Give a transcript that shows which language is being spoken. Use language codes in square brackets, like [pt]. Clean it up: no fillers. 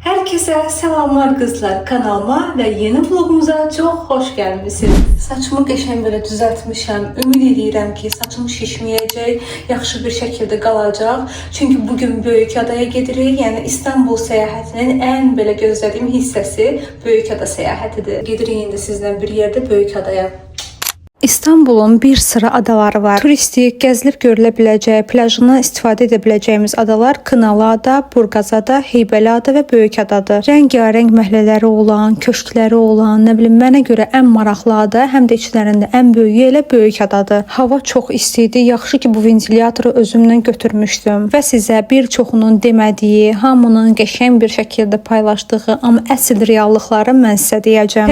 [tr] Herkese selamlar kızlar, kanalıma ve yeni vlogumuza çok hoş gelmişsiniz. [az] Saçımı qəşəng belə düzəltmişəm. Ümid edirəm ki, saçım şişməyəcək, yaxşı bir şəkildə qalacaq. Çünki bugün Böyükadaya gedirik. Yəni İstanbul səyahətinin ən belə gözlədiyim hissəsi Böyükada səyahətidir. Gedirik indi sizlə bir yerdə Böyükadaya. İstanbul'un bir sıra adaları var. Turistik, gəzilib görülə biləcəyi, plajından istifadə edə biləcəyimiz adalar Kınalıada, Burqazada, Heybeliada və Böyükadadır. Rəngarəng məhəllələri olan, köşkləri olan, nə bilim, mənə görə ən maraqlı ada, həm də içlərində ən böyüyü elə Böyükadadır. Hava çox isti idi. Yaxşı ki, bu ventilatoru özümlə götürmüşdüm və sizə bir çoxunun demədiyi, hamının qəşəng bir şəkildə paylaşdığı, amma əsl reallıqları mən sizə deyəcəm.